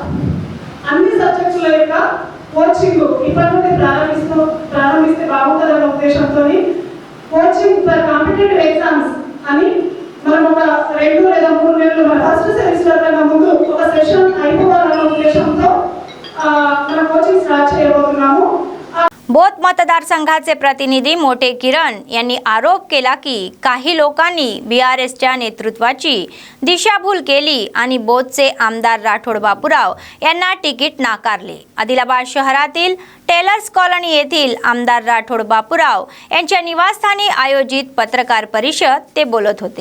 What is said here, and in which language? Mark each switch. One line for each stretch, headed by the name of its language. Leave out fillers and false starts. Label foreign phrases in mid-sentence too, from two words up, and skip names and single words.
Telugu: అన్ని సబ్జెక్ట్స్ల యొక్క కోచింగ్ ఇప్పటి నుండి ప్రారంభిస్తే బాగుంటుందన్న ఉద్దేశంతో
English: coaching for competitive exams
Telugu: అని మనం ఒక 2 లేదా 3 నెలలు మన
English: first semester
Telugu: కన్నా ముందు ఒక సెషన్ అయిపోవాలన్న ఉద్దేశంతో మనం
English: coaching start
Telugu: చేయబోతున్నాము.
Marathi: बोथ मतदारसंघाचे प्रतिनिधी मोठे किरण यांनी आरोप केला की काही लोकांनी BRSच्या नेतृत्वाची दिशाभूल केली आणि बोथचे आमदार राठोड बापूराव यांना तिकीट नाकारले. आदिलाबाद शहरातील टेलर्स कॉलनी येथील आमदार राठोड बापूराव यांच्या निवासस्थानी आयोजित पत्रकार परिषद ते बोलत होते.